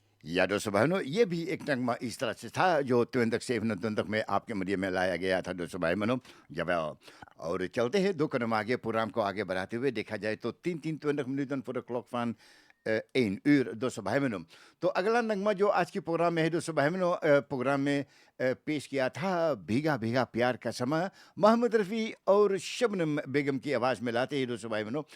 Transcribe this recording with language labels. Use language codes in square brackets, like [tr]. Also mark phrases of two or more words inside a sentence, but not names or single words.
[hi] या दोस्तों बहनों, ये भी एक नगमा इस तरह से था जो 2027 में आपके मध्य में लाया गया था दोस्तों भाई बहनों। जब और चलते हैं 2 कदम आगे, प्रोग्राम को आगे बढ़ाते हुए देखा जाए तो [nl] 20 minuten voor de klok van 1 uur [hi] दोस्तों भाई बहनों। तो अगला नगमा जो आज के प्रोग्राम में है दोस्तों भाई बहनों, प्रोग्राम में पेश किया था भीगा भीगा प्यार का समा, मोहम्मद रफ़ी और शबनम बेगम की आवाज़ में लाते हैं दोस्तों भाई बहनों।